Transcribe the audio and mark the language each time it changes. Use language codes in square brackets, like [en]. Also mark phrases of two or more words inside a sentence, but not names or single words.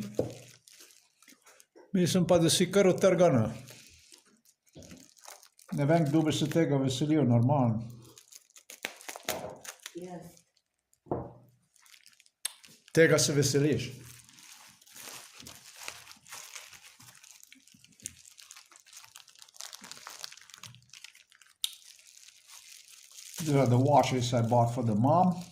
[sl] Mislim pa, da si kar utrgana. Ne vem, kdo bi se tega veselil, normalno. Ja. Tega se veseliš. [en] These are the watches I bought for the mom.